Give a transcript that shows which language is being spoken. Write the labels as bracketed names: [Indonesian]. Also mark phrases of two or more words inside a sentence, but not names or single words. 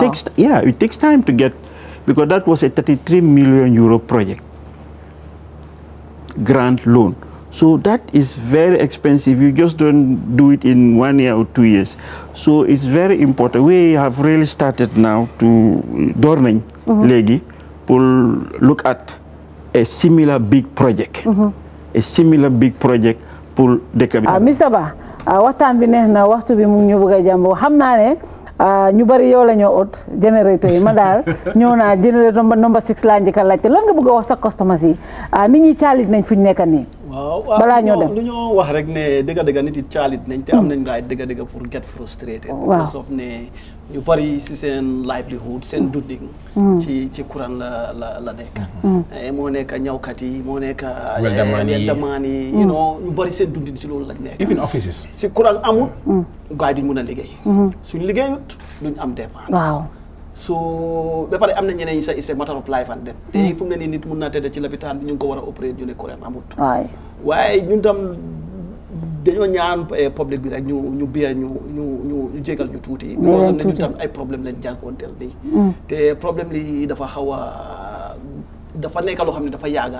[English] It takes time to get, because that was a 33 million euro project, grant loan So that is very expensive. You just don't do it in 1 year or 2 years. So it's very important. We have really started now to Dorning Legi to look at a similar big project. A similar big project pour [Wolof] dëkk bi. Mr Ba waxtaan bi neex na waxtu bi mu ñu bëgg a jàmboo xam naa ne ñu bari yow la ñoo ut générateur yi ma daal ñëw naa générateur number 6 laa njëkk a laajte lan nga bëgg a wax sa customers yi nit ñi caalit nañ fu ñu nekk nii. waaw balaa ñoo dem lu ñoo wax rek ne dëgg-dëgg nit yi caalit nañ te am nañ right dëgg-dëgg pour [English] get frustrated. because of [Wolof] ne ñu bari si seen livelihood seen dunding. ci courant la nekk. moo nekk ñawkat yi moo nekk. weldamaan yi [English] you know [Wolof] ñu bari seen dundin si loolu lañ nekk. [English] even offices. [Wolof] si courant amul. gars yi duñ mën a liggéey. suñ liggéeyut duñ am dépense. waaw. so ba pare am na ñeneen ñi sax [English] it's a matter of life and death. [Wolof] te fu mu ne nii nit mun naa tëdd ci lopitaan bi ñu ngi ko war a opérer ñu ne courant amut. waaye ñun tam dañoo ñaan public bi rek ñu biya ñu jégal ñu tuuti. because am na ñun tam ay problème lañ jànkoonteel nii. te problème li dafa xaw a dafa nekk loo xam ne dafa yàgga.